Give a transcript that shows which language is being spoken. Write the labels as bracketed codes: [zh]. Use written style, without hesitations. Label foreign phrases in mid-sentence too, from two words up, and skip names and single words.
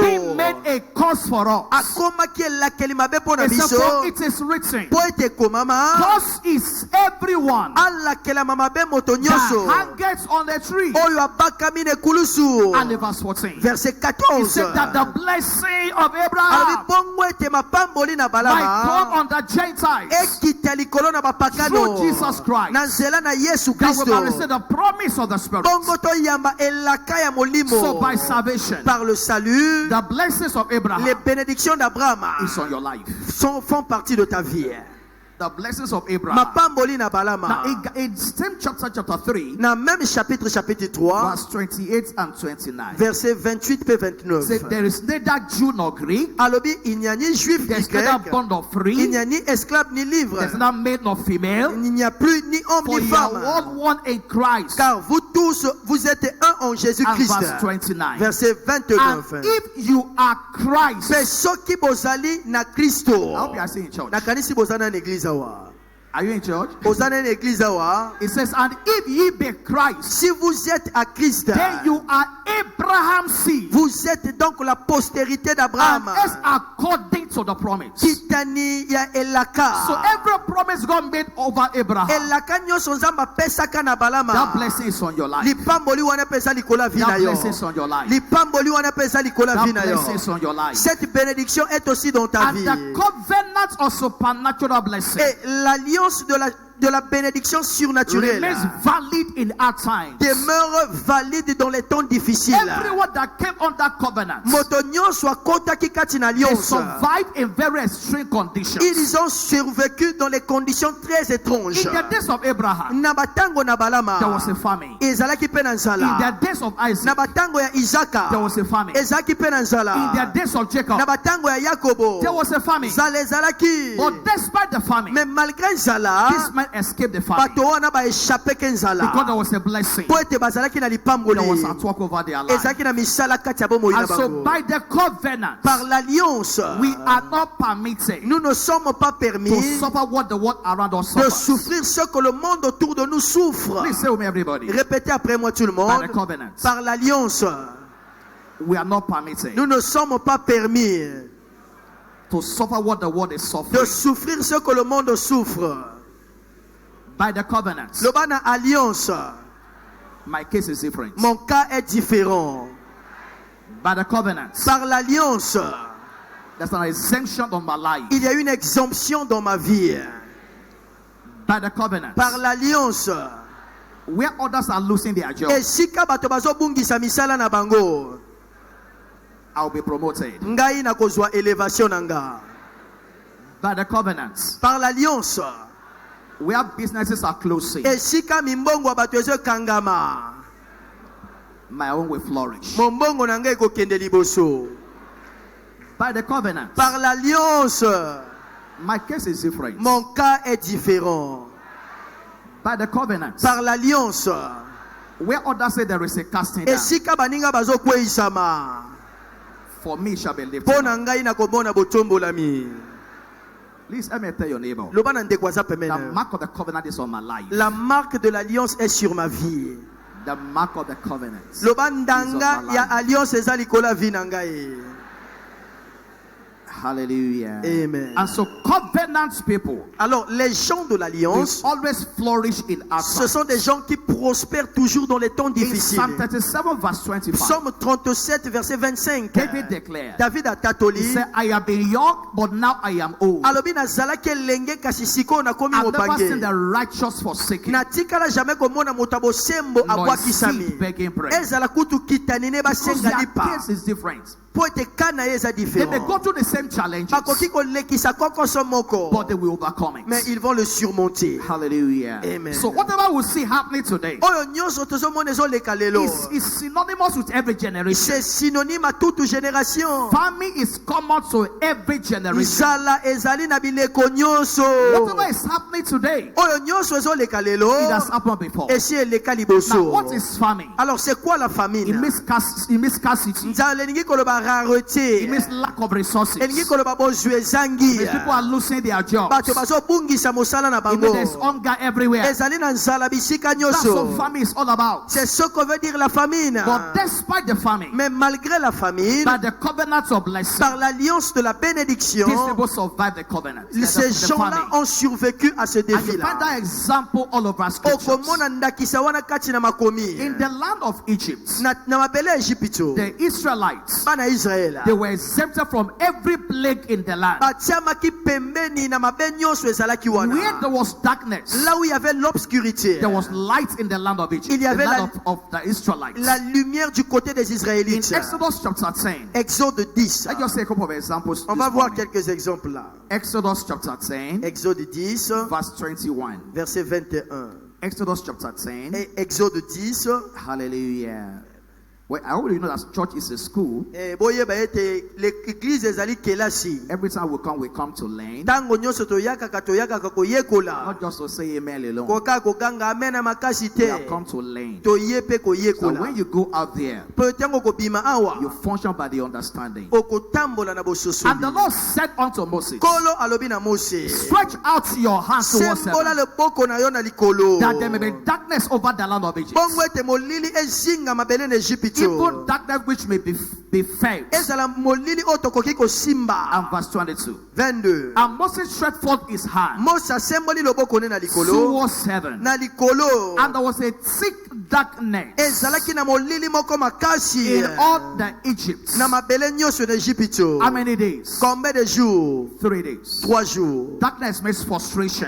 [en] being made a curse for us. [ln] Akomaki elakeli mabe mpo na [en] It says, [ln] biso. [en] for it is written, [ln] Po ete komama [en] curse is everyone [ln] alakelama mabe moto [en] that [ln] nyonso. [en] hangeth on a tree. [ln] Oyo abakami na ekulusu. [en] And in verse 14, [ln] Verset [en] it [ln] 14. [en] said that the blessing of [ln] Alobi [en] Abraham [ln] bongo ete mapamboli na [en] might come [ln] balama [en] on the Gentiles [ln] ekita likolo na bapakano [en] through Jesus Christ, [ln] na nzela na Yesu [en] that we might [ln] Kristo. [en] receive the promise of the Spirit. [ln] Bongo toyamba elaka ya molimo. [en] So by salvation, [fr] Par le salut, [en] the blessings of [fr] les [en] Abraham [fr] bénédictions d'Abraham [en] is on your life. [fr] font partie de ta vie. [en] The blessings of Abraham. [ln] Mapamboli na [en] Now, [ln] balama. [en] in same chapter 3, [fr] Na même chapitre 3, [en] verse 28 and 29, [fr] verset 28 pe [en] say [fr] 29. [en] there is neither Jew nor Greek, [fr] Alobi il n'y a ni juif ni [en] there's neither [fr] grec, [en] bond nor [fr] il [en] free, [fr] n'y a ni esclave ni libre, [en] there's neither male nor female, [fr] il n'y a plus ni homme [en] for [fr] ni [en] you are [fr] femme, [en] all one in Christ. [fr] car vous tous vous êtes un en [en] And [fr] Jésus-Christ. [en] verse 29. [fr] Verset [en] And [fr] 29. [en] if you are Christ, [ln] Mais soki bozali na Kristo. [en] I hope you are saying in church. [ln] Nakanisi bozana na église awa. [en] Are you in church? [ln] Bozana na église awa. [en] It says, and if ye be Christ, [fr] Si vous êtes à Christ, [en] then you are Abraham's seed, [fr] vous êtes donc la postérité d'Abraham. [en] and as according to the promise. [ln] Kitani ya elaka. [en] So every promise God made over Abraham, [ln] Elaka nyonso nzamba pesaka na balama. [en] that blessing is on your life. [ln] Lipamboli wana pesa likola vi na [en] That [ln] yo. [en] blessing is on your life. [ln] Lipamboli wana pesa likola vi [en] That [ln] na yo. [en] blessing is on your life. [fr] Cette bénédiction est aussi dans ta [en] And [fr] vie. [en] the covenant of supernatural blessing [fr] Et l'alliance de la la bénédiction surnaturelle [en] remains valid in our times. [fr] demeure valide dans les temps difficiles. [en] Everyone that came under covenant, [ln] Moto nyonso akotaki kati na [en] they [ln] alliance. [en] survived in very extreme conditions. [fr] Ils ont survécu dans les conditions très étranges. [en] In the days of Abraham, [ln] Na batango na balama [en] there was a famine. [ln] ezalaki mpe na [en] In [ln] nzala. [en] the days of Isaac, [ln] Na batango ya Isaka [en] there was a famine. [ln] ezalaki mpe na [en] In [ln] nzala. [en] the days of Jacob, [ln] Na batango ya Yakobo [en] there was a famine. [ln] nzala ezalaki. [en] But despite the famine, [fr] Mais malgré nzala [en] this man escaped the famine [ln] bato wana baéchappe ke [en] because there [ln] nzala [en] was a blessing. [ln] po ete bazalaki na [en] There was [ln] lipamboli [en] a talk over their life. [ln] ezalaki na misala kati ya bomoi na [en] And so [ln] bango. [en] by the covenant, [fr] Par l'alliance [en] we are not permitted [fr] nous ne sommes pas [en] to [fr] permis [en] suffer what the world around us [fr] de [en] suffers. [fr] souffrir ce que le monde autour de nous souffre. [en] Please say with me, everybody. [fr] Répétez après moi tout le [en] By [fr] monde. [en] the covenant, [fr] Par l'alliance [en] we are not permitted [fr] nous ne sommes pas permis [en] to suffer what the world is [fr] de [en] suffering. [fr] souffrir ce que le monde souffre. [en] By the covenant, [ln] Le bas na alliance, [en] my case is different. [fr] mon cas est différent. [en] By the covenant, [fr] Par l'alliance, [en] there's an exemption on my life. [fr] il y a une exemption dans ma vie. [en] By the covenant, [fr] Par l'alliance, [en] where others are losing their job, [ln] esika bato bazobungisa misala na bango, [en] I'll be promoted. [ln] ngai na kozwa élévation na nga. [en] By the covenant, [fr] Par l'alliance, [en] where businesses are closing, [ln] esika mimbongo ya bato ezokangama, [en] my own will flourish. [ln] mombongo na ngai ekokende liboso. [en] By the covenant, [fr] Par l'alliance, [en] my case is different. [fr] mon cas est différent. [en] By the covenant, [fr] Par l'alliance, [en] where others say there is a casting down, [ln] esika baninga bazokweisama, [en] for me it shall be lifted [ln] mpo [en] up. [ln] na ngai nakomona botombolami. [en] Please let me tell your neighbor, [ln] Loba na ndeko aza [en] the [ln] pembeni. [en] mark of the covenant is on my life. [fr] La marque de l'alliance est sur ma vie. [en] The mark of the covenant. [ln] Loba ndanga ya alliance eza likolo ya vie na ngai. [en] Hallelujah. Amen. And so covenant people [fr] Alors, les gens de [en] will [fr] l'alliance, [en] always flourish in our [fr] ce sont des gens qui prospèrent toujours dans les temps [en] In [fr] difficiles. [en] Psalm 37 verse 25, [fr] Psaume 37, verset 25. [en] David declared, [fr] David a [en] he [ln] tatoli. [en] said, I have been young, but now I am old. [ln] Alobi nazalaki elenge kasi sikoyo nakomi [en] I've never seen [ln] mobange. [en] the righteous forsaken, [ln] Natikala jamais komona moto ya bosembo [en] nor his [ln] abwakisami. [en] seed begging bread. [ln] Ezala kutu kitani ne [en] Because [ln] basenga [en] their [ln] lipa. [en] case is different. [ln] Po ete kana ye eza [en] They may [ln] différent. [en] go through the same challenges, [ln] Bakoki kolekisa kokoso moko. [en] but they will overcome [fr] Mais [en] it. [fr] ils vont le surmonter. [en] Hallelujah. Amen. So whatever we see happening today [ln] Oyo nyonso tozomona ezoleka lelo. [en] is synonymous with every generation. [fr] C'est synonyme à toute génération. [en] Famine is common to every generation. [ln] Nzala ezali na bileko nyonso. [en] Whatever is happening today, [ln] Oyo nyonso ezoleka lelo. [en] it has happened before. [ln] Esi eleka [en] Now, [ln] liboso. [en] what is famine? [fr] Alors c'est quoi la [en] It [fr] famine? [en] means scarcity. [ln] Nzala elingi koloba rareté. [en] It means lack of resources. [ln] Elingi koloba bozwi ezangi. [en] Means people are losing their jobs. [ln] Bato bazobungisa mosala na [en] It [ln] bango. [en] means there's hunger everywhere. [ln] Ezali na nzala bisika [en] That's what [ln] nyonso. [en] famine is all about. [fr] C'est ce que veut dire la famine. [en] But despite the famine, [fr] Mais malgré la famine, [en] by the covenants of blessing, [fr] par l'alliance de la bénédiction, [en] these people survive the covenant. [fr] ces [en] The [fr] gens-là [en] famine. [fr] ont survécu à ce [en] And you find [fr] défi-là. [en] that example all over scriptures. [ln] Okomona ndakisa wana kati na makomi. [en] In the land of Egypt, [ln] Na mabele ya Ejipito, [en] the Israelites, [ln] bana Israela [en] they were exempted from every plague in the land. [ln] batiamaki pembeni na mabe nyonso ezalaki [en] Where [ln] wana. [en] there was darkness, [fr] Là où il y avait l'obscurité, [en] there was light in the land of Egypt, [fr] Il y [en] the [fr] avait [en] land of the Israelites. [fr] la lumière du côté des [en] In [fr] Israélites. [en] Exodus chapter 10, [fr] Exode 10. [en] let's just say a couple of examples. [fr] On [en] this [fr] va voir [en] morning. [fr] quelques exemples là. [en] Exodus chapter 10, [fr] Exode 10, [en] verse 21. [fr] verset 21. [en] Exodus chapter 10. [fr] Et Exode 10. [en] Hallelujah. Well, I already know that church is a school. [ln] Boyeba ete l'église ezali kelasi. [en] Every time we come to learn, [ln] Tango nyonso toyakaka koyekola. [en] not just to say amen alone. [ln] Koka koganga amena makasi [en] We have [ln] te. [en] come to learn. [ln] Toye pe [en] So [ln] koyekola. [en] when you go out there, [ln] Po tango kobima awa. [en] you function by the understanding. [ln] Okotambola na bososo. [en] And the Lord said unto Moses, [ln] Kolo alobi na Mose. [en] stretch out your hands towards [ln] Sembola [en] heaven, [ln] leboko na yo na likolo. [en] that there may be darkness over the land of Egypt. [ln] Bongo ete molili ezinga mabele na Egypte. [en] Even darkness which may be felt. [ln] ezala molili oyo tokoki kosimba. [en] And verse 22. [ln] 22. [en] And Moses stretched forth his hand [ln] Mose asemboli loboko ne na likolo. [en] towards heaven. [ln] Na likolo. [en] And there was a thick darkness [ln] ezalaki na molili moko makasi. [en] in all the Egypt. [ln] Na mabele nyonso na Egypte. [en] How many days? [fr] Combien de jours? [en] 3 days. [fr] 3 jours. [en] Darkness means frustration.